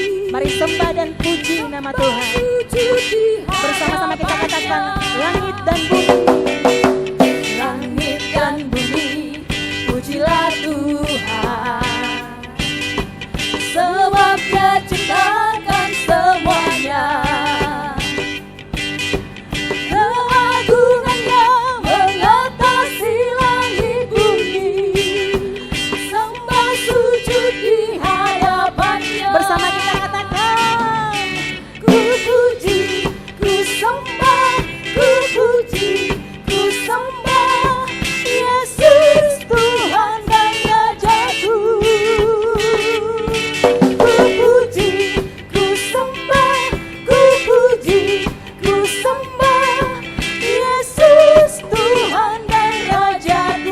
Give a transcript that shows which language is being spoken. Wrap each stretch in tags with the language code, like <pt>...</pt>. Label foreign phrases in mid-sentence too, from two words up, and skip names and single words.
<id>Mari sembah dan puji nama Tuhan. Bersama-sama kita katakan, langit dan bumi, langit dan bumi, pujilah Tuhan, sebab Dia ciptakan semuanya. Keagungannya mengatasi langit bumi, sembah sujud di hadapannya. Bersama kita katakan, ku puji, ku sembah, ku puji, ku sembah Yesus Tuhan dan Rajaku. Ku puji, ku sembah, ku puji, ku sembah Yesus Tuhan dan Rajaku.</id>